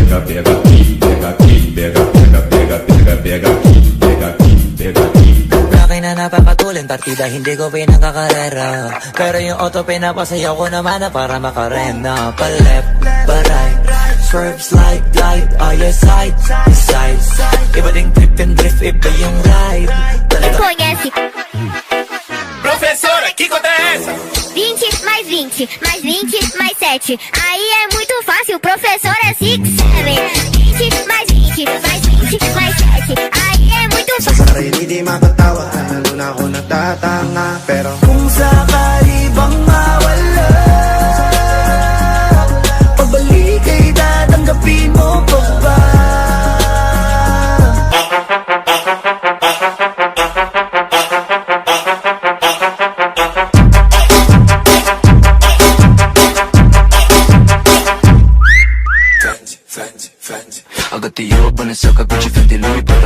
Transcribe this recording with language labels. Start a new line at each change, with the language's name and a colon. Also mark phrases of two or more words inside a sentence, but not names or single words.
Portuguese: pega aqui, pega aqui, pega, pega, pega, pega, pega aqui, pega aqui, pega aqui.
Filipino: Laki na napapatulin, partida hindi ko pinangkakarera. Pero yung auto pinapasayaw ko naman na para makarena. Pa-left,
English: pa-right, swerve, slide, glide. All your side, side.
Filipino: Iba ding
English: trip and drift,
Filipino: iba yung ride.
Portuguese: Conhece Professora, que conta é essa? 20 mais 20, mais 20, mais 7. Aí é muito fácil, professor é 6, 7. 20 mais 20, mais 20, mais 7. Aí é muito
Filipino: Sa sarili di matatawa, lalo na ako natatanga. Pero Kung sakali bang mawala, pagbalik ay tatanggapin mo pa ba?
English: I got the yo, Balenciaga, Gucci, Fendi, Louis Prada.